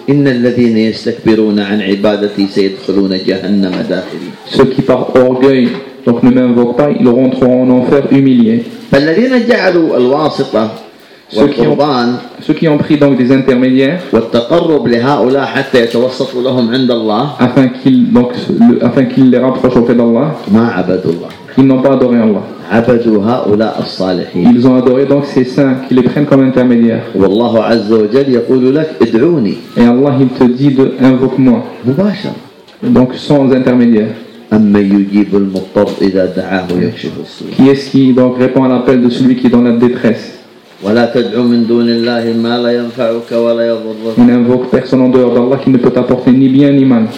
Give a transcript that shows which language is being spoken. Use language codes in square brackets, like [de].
[ar] إن الذين يستكبرون عن عبادتي سيدخلون جهنم داخلي. [fr] Ceux qui par orgueil donc ne m'invoquent pas, ils rentreront en enfer humiliés. [ar] فالذين جعلوا الواسطة والقربان. [fr] Ceux qui ont pris donc des intermédiaires. [ar] والتقرب لهؤلاء حتى يتوسطوا لهم عند الله. [fr] Afin qu'ils les rapprochent auprès d'Allah. [ar] ما عبدوا الله. [fr] Ils n'ont pas adoré Allah. [ar] عبدوا هؤلاء الصالحين. [fr] Ils ont adoré donc ces saints qui les prennent comme intermédiaires. [ar] والله عز وجل يقول لك ادعوني. [fr] Et Allah il te dit de invoque-moi. [ar] مباشرة. [fr] donc sans intermédiaire. Qui est-ce qui donc répond à l'appel de celui qui est dans la détresse? Il n'invoque personne en dehors d'Allah qui ne peut apporter ni bien ni mal.